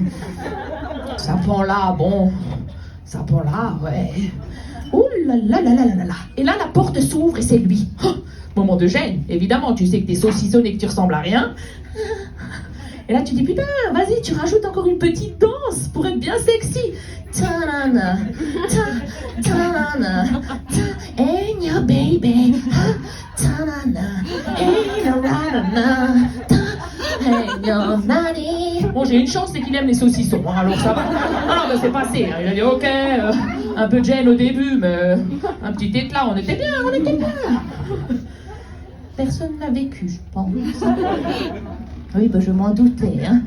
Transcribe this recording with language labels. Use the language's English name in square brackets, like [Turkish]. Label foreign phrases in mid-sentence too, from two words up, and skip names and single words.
[French] Ça pend là, bon. Ça pend là, ouais. Ouh là là là là là là. Et là, la porte s'ouvre et c'est lui. Oh, moment de gêne, évidemment, tu sais que t'es saucissonne et que tu ressembles à rien. Et là, tu dis, putain, vas-y, tu rajoutes encore une petite danse pour être bien sexy. Ta-na-na, ta-na-na, [English] hey, your baby. Ta-na-na, hey, na-na-na, hey, your nanny. [French] Bon, j'ai une chance, c'est qu'il aime les saucissons, hein, alors ça va. Ah, ben c'est passé. Hein. Il a dit, ok, un peu de gêne au début, mais un petit éclat, on était bien, on était bien. Personne n'a vécu, je pense. Oui, ben je m'en doutais, hein.